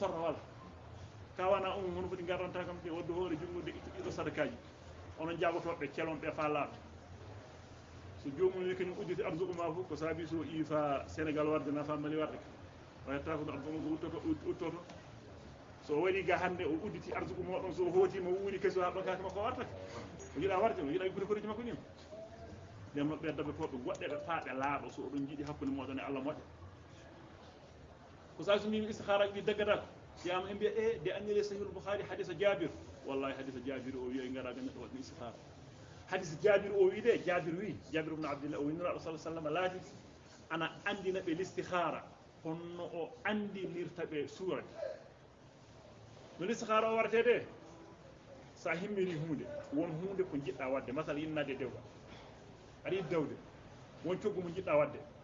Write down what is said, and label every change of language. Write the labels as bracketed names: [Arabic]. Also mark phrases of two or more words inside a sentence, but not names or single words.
[Fula] torra wala ka wana hono foti garanta kam te wadde hoore jungode ɗiɗo sadakaji onon jaɓotoɓe celon ɓe fa laaɓa so jomum wi kañum udditi arsuku ma fof ko saabi so ifa Sénégal warde nafa Mali warde ka wayata ko arsuku ko uttoto so waɗi ga hande o udditi arsuku moɗon so hootima wuuri keso ha ɓankaki makko wartake o yiiɗa warde o yiiɗa yibbude koriji makko nim nden noon ɓe daɓetoɓe goɗɗe ɓe faaɓe laaɓa so oɗon jiiɗi hakkude moɗon e Allah moƴƴa ko sa so mbimi istikhara ɗi daggatako siyama e mbiya de annire sahihul Bukhari hadisa Jabir wallahi hadisa Jabir o wiya ngara ga neɗɗo waɗi istikhara hadisa Jabir o wi de Jabir wi Jabir ibn Abdillah o wi nuraɗo [Arabic] صلى الله عليه وسلم [Fula] laati ana andina ɓe l'istikhara honno o andinirta ɓe suurade no l'istikhara o wartede sa himmiri hunde won hunde ko jiɗɗa wadde masala innade dewɗa aɗa yiɗi dewde won coggu mo jiɗɗa wadde